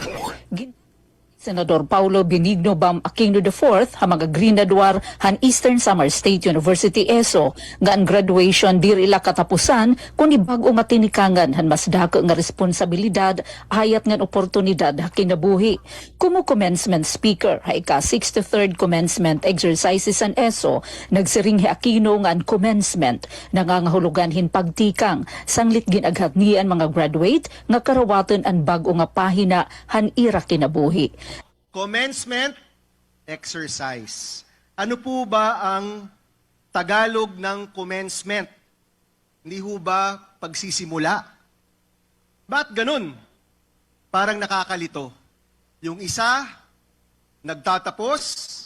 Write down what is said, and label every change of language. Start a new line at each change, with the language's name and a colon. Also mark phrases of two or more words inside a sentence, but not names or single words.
Waray: Senador Paulo Benigno Bam Aquino IV ha magagrinadwar han Eastern Samar State University ESO nga ang graduation diri ila katapusan kundi bag-o nga tinikangan han mas dako nga responsibilidad hayat nga oportunidad ha kinabuhi. Kumu
English: commencement speaker
Waray: ha ika
English: 63rd commencement exercises
Waray: an ESO nagsiring hi Aquino nga ang commencement nangangahulugan hin pagtikang sanglit ginaghatnian mga graduate nga karawaton ang bag-o nga pahina han ira kinabuhi.
English: Commencement exercise.
Filipino: Ano po ba ang Tagalog ng commencement? Hindi ho ba pagsisimula? Ba't ganun? Parang nakakalito. Yung isa, nagtatapos.